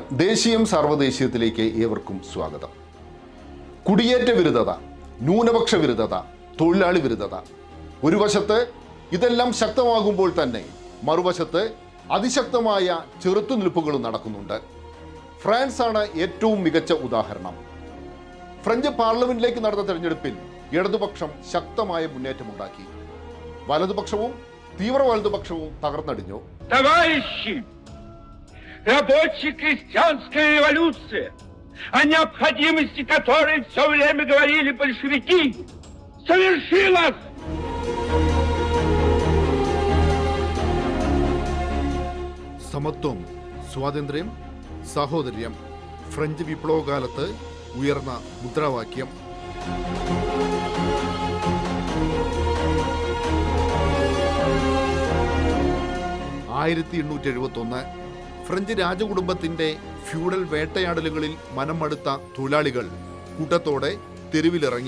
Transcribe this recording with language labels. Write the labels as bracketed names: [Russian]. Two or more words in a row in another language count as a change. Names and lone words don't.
[Malayalam] ദേശീയം സാർവദേശീയത്തിലേക്ക് ഏവർക്കും സ്വാഗതം. കുടിയേറ്റ വിരുദ്ധത, ന്യൂനപക്ഷ വിരുദ്ധത, തൊഴിലാളി വിരുദ്ധത, ഒരു വശത്ത് ഇതെല്ലാം ശക്തമാകുമ്പോൾ തന്നെ മറുവശത്ത് അതിശക്തമായ ചെറുത്തുനിൽപ്പുകളും നടക്കുന്നുണ്ട്. ഫ്രാൻസാണ് ഏറ്റവും മികച്ച ഉദാഹരണം. ഫ്രഞ്ച് പാർലമെന്റിലേക്ക് നടന്ന തെരഞ്ഞെടുപ്പിൽ ഇടതുപക്ഷം ശക്തമായ മുന്നേറ്റമുണ്ടാക്കി. വലതുപക്ഷവും തീവ്ര വലതുപക്ഷവും തകർന്നടിഞ്ഞു. [Russian] Рабочая крестьянская революция, о необходимости которой все время говорили большевики, совершилась! [Malayalam] സമത്വം, സ്വാതന്ത്ര്യം, സാഹോദര്യം, ഫ്രഞ്ച് വിപ്ലവകാലത്ത് ഉയർന്ന മുദ്രാവാക്യം. ഫ്രഞ്ച് രാജകുടുംബത്തിന്റെ ഫ്യൂഡൽ വേട്ടയാടലുകളിൽ മനം മടുത്ത തൊഴിലാളികൾ കൂട്ടത്തോടെ തെരുവിലിറങ്ങി.